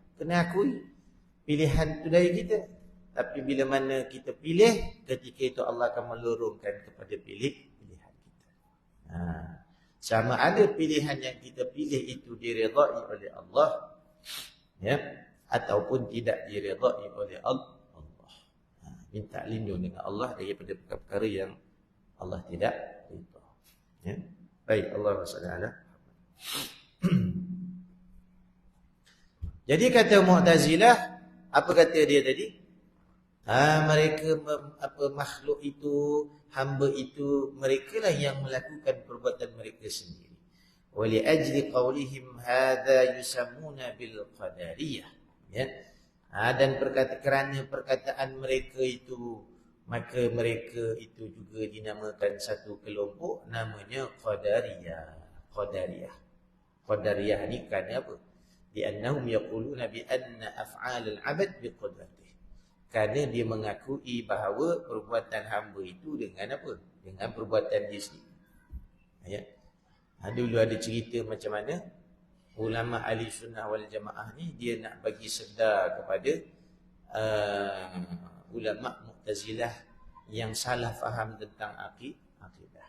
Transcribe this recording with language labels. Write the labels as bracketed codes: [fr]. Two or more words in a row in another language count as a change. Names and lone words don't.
[ms] Kena akui pilihan tu dari kita. Tapi bila mana kita pilih, ketika itu Allah akan melurungkan kepada pilihan kita. Sama ada pilihan yang kita pilih itu diredai oleh Allah, ya, ataupun tidak diredai oleh Allah. Minta lindung dengan Allah daripada perkara yang Allah tidak ridha. Ya. Baik, Allah SWT. Jadi kata Mu'tazilah, apa kata dia tadi? Mereka makhluk itu, hamba itu, merekalah yang melakukan perbuatan mereka sendiri. [ar] و لأجل قولهم هذا يسمون بالقدرية. Ya. [ms] Dan kerana perkataan mereka itu, maka mereka itu juga dinamakan satu kelompok namanya Qadariyah. Qadariyah ni kan apa? [ar] لأنهم يقولون بأن أفعال العبد بقدرته. [ms] Kerana dia mengakui bahawa perbuatan hamba itu dengan apa? Dengan perbuatan dia sendiri. Ya. Dulu ada cerita macam mana ulama ahli sunnah wal jamaah ni dia nak bagi sedar kepada ulama Mu'tazilah yang salah faham tentang akidah.